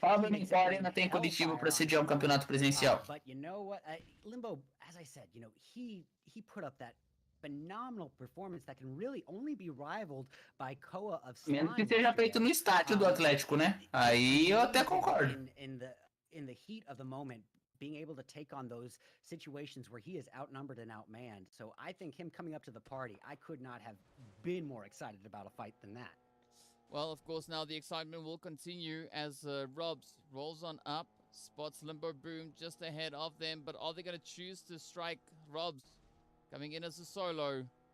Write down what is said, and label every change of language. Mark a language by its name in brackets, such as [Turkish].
[Portuguese] A Arena tem Curitiba para sediar um campeonato presencial. [English] But you know what? Limbo, as I said, you know, he put up that phenomenal performance that can really only be rivaled by Koa of Slime. [Portuguese] Menos que seja feito no estádio do Atlético, né? Aí eu até concordo. [English] In the heat of the moment, being able to take on those situations where he is outnumbered and outmanned. So I think him coming up to the party, I could not have been more excited about a fight than that. Well, of course, now the excitement will continue as Robs rolls on up, spots Limbo Boom just ahead of them, but are they going to choose to strike Robs coming in as a solo?